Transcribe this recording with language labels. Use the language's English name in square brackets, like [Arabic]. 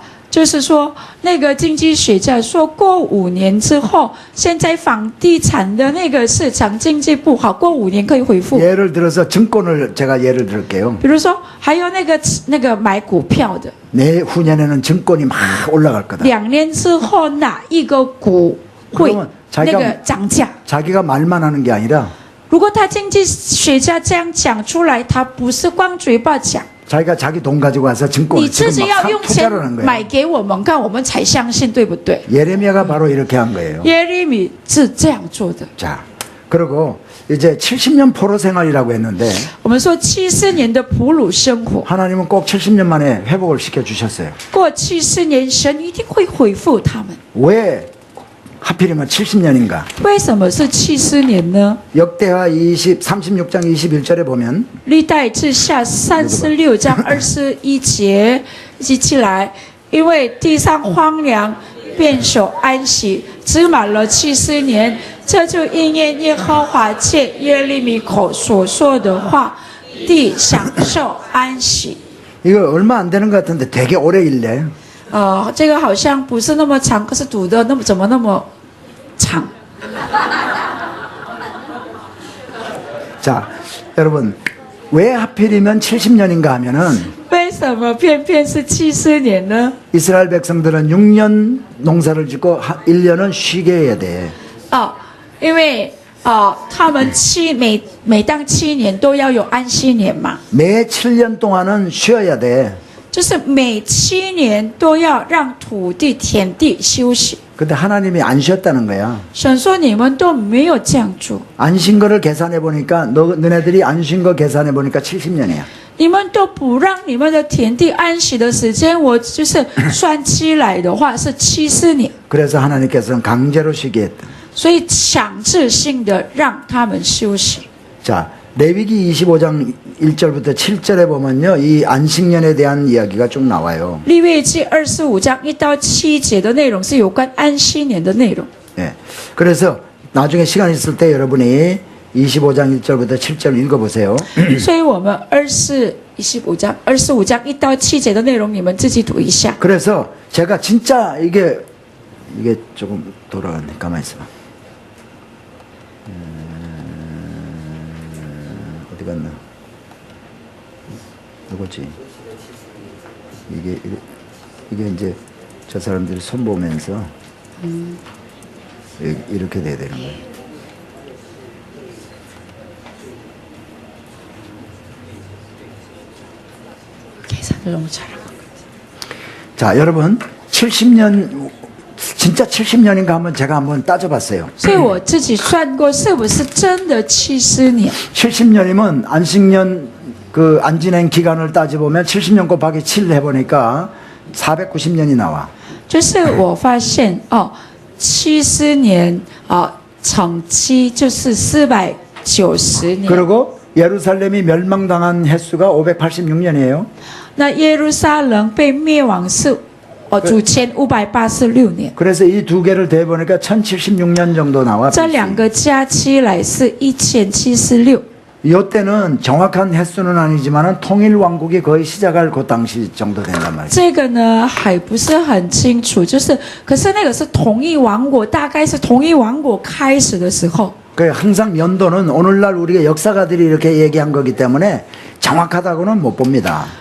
[Chinese] 就是说，那个经济学家说过5年之后，现在房地产的那个市场经济不好，过5年可以恢复。 [Korean] 예를 들어서 증권을 제가 예를 들을게요. [Chinese] 比如说，还有那个买股票的， [Korean] 내후년에는 증권이 막 올라갈 거다. [Chinese] 2年之后哪一个股会 [Korean] 그러면 [Chinese] 那个涨价？ [Korean] 자기가 말만 하는 게 아니라 [Chinese] 如果他经济学家这样讲出来，他不是光嘴巴讲， [Korean] 자기가 자기 돈 가지고 와서 [Chinese] 你 [Korean] 증권을 [Chinese] 自 [Korean] 지금 [Chinese] 己要 [Korean] 막 [Chinese] 用钱 [Korean] 투자를 한 [Chinese] 买 [Korean] 거예요. [Chinese] 给我们看，我们才相信，对不对？ [Korean] 예레미야가 바로 이렇게 한 거예요. [Chinese] 耶利米是这样做的。 [Korean] 자, 그리고 이제 70년 포로 생활이라고 했는데 [Chinese] 我们说70年的俘虏生活， [Korean] 하나님은 꼭 70년 만에 회복을 시켜 주셨어요. [Chinese] 过70年，神一定会恢复他们。 [Korean] 왜 하필이면 70년인가? [Chinese] 为什么是70年呢？ [Korean] 역대하 36장 21절에 보면 [Chinese] 历代志下36章21节，一起起来，因为地上荒凉，便守安息，只满了70年，这就应验耶和华借耶利米口所说的话，地享受安息。 [Korean] 이거 얼마 안 되는 것 같은데 되게 오래 읽네. [Chinese] 这个好像不是那么长，可是读的怎么那么长？ [Korean] 자, 여러분 왜 하필이면 70년인가 하면은 [Chinese] 为什么偏偏是70年呢？ [Korean] 이스라엘 백성들은 6년 농사를 짓고 1년은 쉬게 해야 돼. [Chinese] 因为他们每当7年都要有安息年嘛， [Korean] 매 7년 동안은 쉬어야 돼. [Chinese] 就是每7年都要让土地田地休息。 [Korean] 근데 하나님이 안 쉬었다는 거야. [Chinese] 神说你们都没有这样做， [Korean] 안 쉰 거를 계산해 보니까 너네들이 안 쉰 거 계산해 보니까 70년이야. [Chinese] 你们都不让你们的田地安息的时间，我就是算起来的话是70年， [Korean] 그래서 하나님께서는 강제로 쉬게 했다. [Chinese] 所以强制性的让他们休息。 [Korean] 자, 레위기 25장 1절부터 7절에 보면요, 이 안식년에 대한 이야기가 쭉 나와요. [Chinese] 利未记25章1到7节的内容是有关安息年的内容。 [Korean] 예. [Chinese] 그래서 나중에 시간 있을 때 여러분이 25장 1절부터 7절 읽어보세요. [Korean] 所以我们25章1到7节的内容，你们自己读一下。 그래서 제가 진짜 이게 조금 돌아가네. 가만히 있어봐. 어디 갔나? 누구지? 이게 이제 저 사람들이 손 보면서 이렇게 돼야 되는 거예요. 너무 잘한 것 자, 여러분 70년 진짜 70년인가 한번 제가 한번 따져봤어요. [Chinese] 所以我自己算过，是不是真的70年？ [Korean] 70년이면 안식년 그 안진행 기간을 따져보면 70년 곱하기 7 해보니까 490년이 나와. [Chinese] 就是我发现哦，70年乘7就是490年。 [Korean] 그리고 예루살렘이 멸망당한 횟수가 586년이에요. [Chinese] 那耶路撒冷被灭亡是主前586年。 [Korean] 그래서 이 두 개를 대보니까 1076년 정도 나와. [Chinese] 这两个加起来是1076。 [Korean] 이때는 정확한 횟수는 아니지만 통일 왕국이 거의 시작할 그 당시 정도 된단 말이에요. [Chinese] 这个呢还不是很清楚，可是那个是同一王国，大概是同一王国开始的时候。 [Korean] 그 항상 연도는 오늘날 우리가 역사가들이 이렇게 얘기한 거기 때문에 정확하다고는 못 봅니다.